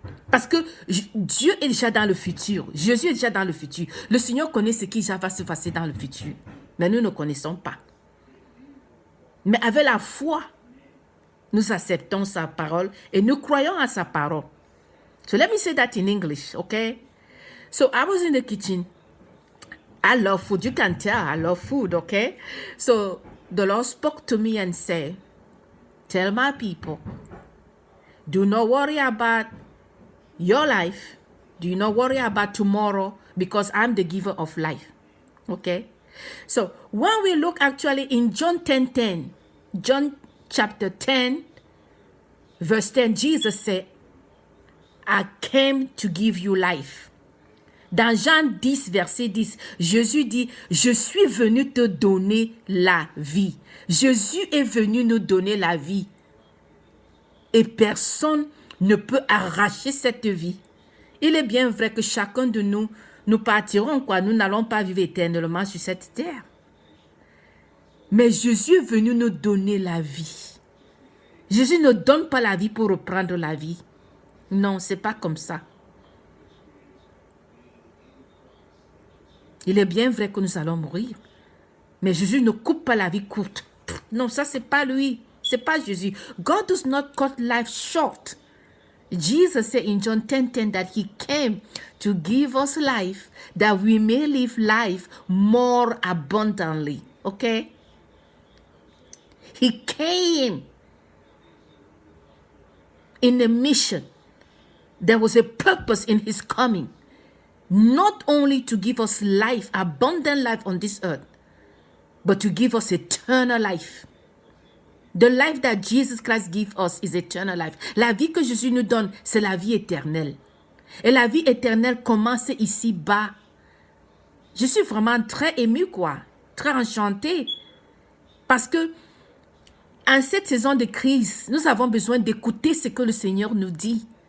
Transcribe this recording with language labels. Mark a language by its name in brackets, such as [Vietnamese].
[French] Parce que Dieu est déjà dans le futur. Jésus est déjà dans le futur. Le Seigneur connaît ce qui va se passer dans le futur. Mais nous ne connaissons pas. Mais avec la foi, nous acceptons sa parole et nous croyons à sa parole. [English] So let me say that in English, okay? So I was in the kitchen. I love food. You can tell I love food, okay? So the Lord spoke to me and said, tell my people, do not worry about your life. Do not worry about tomorrow because I'm the giver of life. Okay? So when we look actually in John 10:10, John chapter 10, verse 10, Jesus said, I came to give you life. [French] Dans Jean 10, verset 10, Jésus dit, je suis venu te donner la vie. Jésus est venu nous donner la vie. Et personne ne peut arracher cette vie. Il est bien vrai que chacun de nous, nous partirons quoi. Nous n'allons pas vivre éternellement sur cette terre. Mais Jésus est venu nous donner la vie. Jésus ne donne pas la vie pour reprendre la vie. Non, c'est pas comme ça. Il est bien vrai que nous allons mourir. Mais Jésus ne coupe pas la vie courte. Non, ça c'est pas lui. C'est pas Jésus. [English] God does not cut life short. Jesus said in John 10:10 that he came to give us life, that we may live life more abundantly. Okay? He came in a mission. There was a purpose in his coming. Not only to give us life, abundant life on this earth, but to give us eternal life. The life that Jesus Christ gives us is eternal life. [French] La vie que Jésus nous donne, c'est la vie éternelle. Et la vie éternelle commence ici-bas. Je suis vraiment très émue, quoi. Très enchantée. Parce que, en cette saison de crise, nous avons besoin d'écouter ce que le Seigneur nous dit.